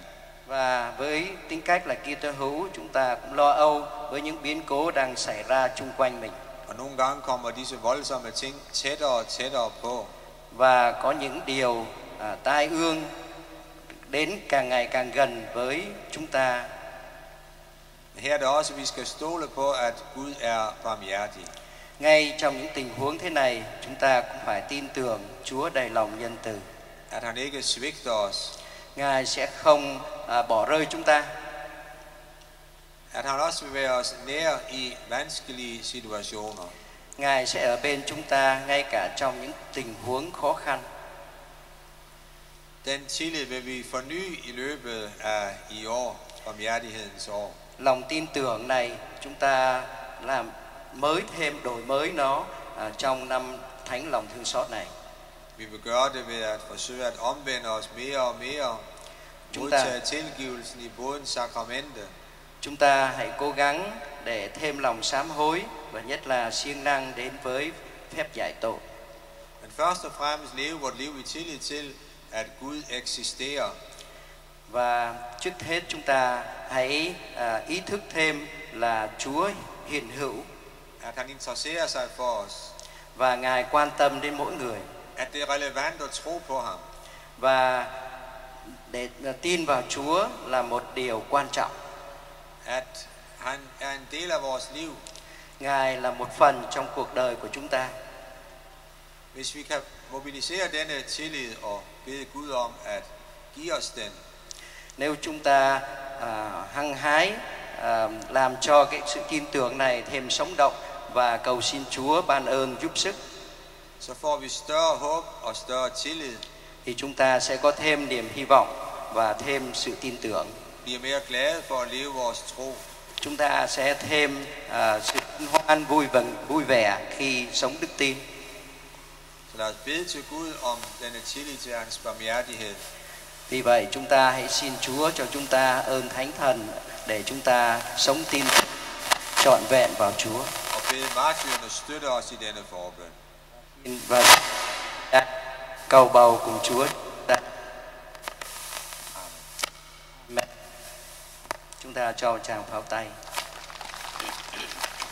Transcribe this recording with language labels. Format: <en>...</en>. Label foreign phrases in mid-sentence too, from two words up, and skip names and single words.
<vi>Và với tính cách là Kitô hữu, chúng ta cũng lo âu với những biến cố đang xảy ra chung quanh mình.</vi> <da>Og nogle gange kommer disse voldsomme ting tættere og tættere på.</da> <vi>Và có những điều tai ương đến càng ngày càng gần với chúng ta.</vi> <da>Her er det også, vi skal stole på, at Gud er barmhjertig.</da> <vi>Ngay trong những tình huống thế này, chúng ta cũng phải tin tưởng Chúa đầy lòng nhân từ.</vi> <da>At han ikke svigter os.</da> <vi>Ngài sẽ không bỏ rơi chúng ta.</vi> <da>At han også vil være os nær i vanskelige situationer.</da> <vi>Ngài sẽ ở bên chúng ta ngay cả trong những tình huống khó khăn.</vi> <da>Den tillid vil vi forny i løbet af i år, barmhjertighedens år.</da> <vi>Lòng tin tưởng này chúng ta làm mới thêm, đổi mới nó trong năm Thánh Lòng Thương Xót này.</vi> <da>Vi vil gøre det ved at forsøge at omvende os mere og mere, modtage tilgivelsen i bådens sakramente.</da> <vi>Chúng ta hãy cố gắng để thêm lòng sám hối và nhất là siêng năng đến với phép giải tội.</vi> <da>Men først og fremmest leve vort liv i tillid til, at Gud eksisterer.</da> <vi>Và trước hết chúng ta hãy ý thức thêm là Chúa hiện hữu.</vi> <da>At han interesserer sig for os.</da> <vi>Và Ngài quan tâm đến mỗi người.</vi> <da>At det er relevant at tro på ham.</da> <vi>Và để tin vào Chúa là một điều quan trọng.</vi> <da>At han er en del af vores liv.</da> <vi>Ngài là một phần trong cuộc đời của chúng ta.</vi> <da>Hvis vi kan mobilisere denne tillid og bede Gud om at give os den.</da> <vi>Nếu chúng ta hăng hái làm cho cái sự tin tưởng này thêm sống động và cầu xin Chúa ban ơn giúp sức,</vi> <da>så får vi større håb og større tillid.</da> <vi>Thì chúng ta sẽ có thêm niềm hy vọng và thêm sự tin tưởng.</vi> <da>Bliver mere glade for at leve vores tro.</da> <vi>Chúng ta sẽ thêm sự hoan vui vẻ khi sống đức tin.</vi> <da>Så lad os bede til Gud om denne tillid til hans barmhjertighed.</da> <vi>Vì vậy chúng ta hãy xin Chúa cho chúng ta ơn Thánh Thần để chúng ta sống tin trọn vẹn vào Chúa.</vi> <da>Og bede martyrerne støtte os i denne forbøn.</da> <vi>Và cầu bầu cùng Chúa. Chúng ta cho chàng pháo tay.</vi>